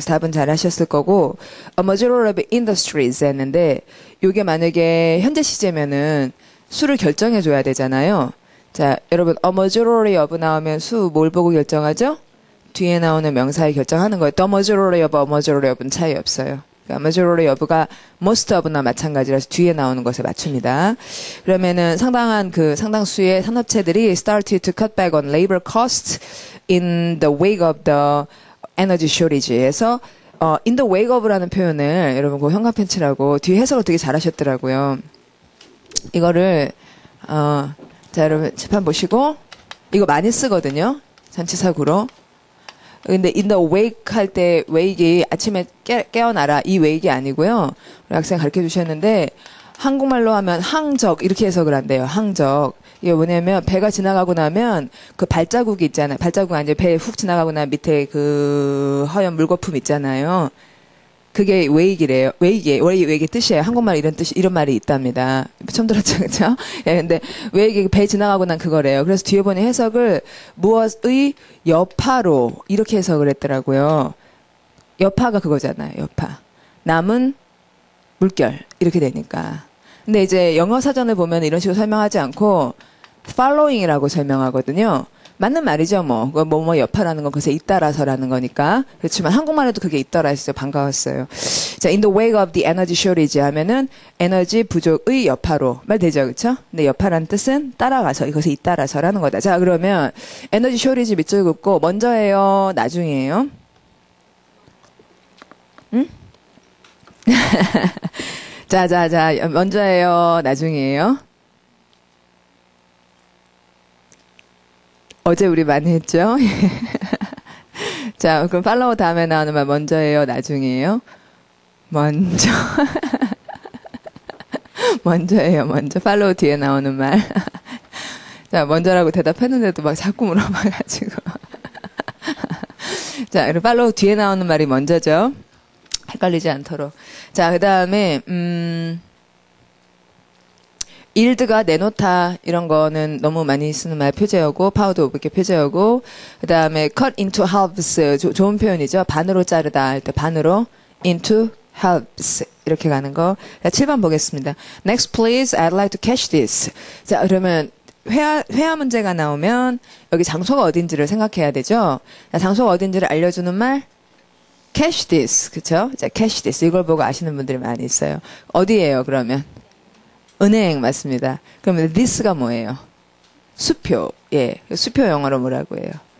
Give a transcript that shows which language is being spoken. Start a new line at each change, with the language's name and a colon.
Korean: 답은 잘 하셨을 거고
English: a majority of industries
Korean: 했는데 이게 만약에 현재 시제면은 수를 결정해 줘야 되잖아요. 자, 여러분
English: a majority of
Korean: 나오면 수 뭘 보고 결정하죠? 뒤에 나오는 명사에 결정하는 거예요.
English: the majority of a majority of
Korean: 는 차이 없어요. 그러니까
English: majority of
Korean: 가
English: most of
Korean: 나 마찬가지라서 뒤에 나오는 것에 맞춥니다. 그러면은 상당수의 산업체들이
English: started to cut back on labor costs in the wake of the energy shortage에서 in the wake of
Korean: 라는 표현을 여러분 그 형광펜치라고 뒤에 해석을 되게 잘하셨더라고요. 이거를 자 여러분 재판 보시고 이거 많이 쓰거든요. 전치사구로. 근데 in the wake 할 때 wake이 아침에 깨어나라 이 wake이 아니고요. 우리 학생 가르쳐 주셨는데 한국말로 하면 항적 이렇게 해석을 한대요. 항적. 이게 뭐냐면 배가 지나가고 나면 그 발자국이 있잖아요. 발자국 아니죠. 배 훅 지나가고 나면 밑에 그 허연 물거품 있잖아요. 그게 웨이기래요. 웨이기의 뜻이에요. 한국말 이런 말이 있답니다. 처음 들었죠, 그쵸? 예, 근데 웨이기 배 지나가고 난 그거래요. 그래서 뒤에 보니 해석을 무엇의 여파로 이렇게 해석을 했더라고요. 여파가 그거잖아요, 여파. 남은 물결. 이렇게 되니까. 근데 이제 영어 사전을 보면 이런 식으로 설명하지 않고 following이라고 설명하거든요. 맞는 말이죠, 뭐. 여파라는 건 그것에 잇따라서라는 거니까. 그렇지만 한국말에도 그게 잇따라 있어요. 반가웠어요.
English: 자, in the wake of the energy shortage
Korean: 하면은 에너지 부족의 여파로. 말 되죠, 그쵸? 근데 여파라는 뜻은 따라가서, 이것에 잇따라서라는 거다. 자, 그러면 에너지 shortage 밑줄 긋고 먼저예요, 나중이에요? 응? 자, 먼저예요, 나중이에요? 어제 우리 많이 했죠? 자, 그럼 팔로우 다음에 나오는 말 먼저예요, 나중이에요? 먼저. 먼저예요, 먼저. 팔로우 뒤에 나오는 말. 자, 먼저라고 대답했는데도 막 자꾸 물어봐가지고. 자, 그럼 팔로우 뒤에 나오는 말이 먼저죠? 헷갈리지 않도록. 자, 그 다음에, 일드가 내놓다 이런 거는 너무 많이 쓰는 말 표제어고 파우더 오브 이렇게 표제어고 그 다음에
English: cut into halves
Korean: 좋은 표현이죠. 반으로 자르다 할 때 반으로
English: into halves
Korean: 이렇게 가는 거. 자, 7번 보겠습니다.
English: Next please, I'd like to catch this.
Korean: 자, 그러면 회화 문제가 나오면 여기 장소가 어딘지를 생각해야 되죠. 자, 장소가 어딘지를 알려주는 말
English: catch this
Korean: 그쵸? 자,
English: catch this
Korean: 이걸 보고 아시는 분들이 많이 있어요. 어디예요 그러면? 은행 맞습니다. 그러면 this가 뭐예요? 수표. 예. 수표 영어로 뭐라고 해요?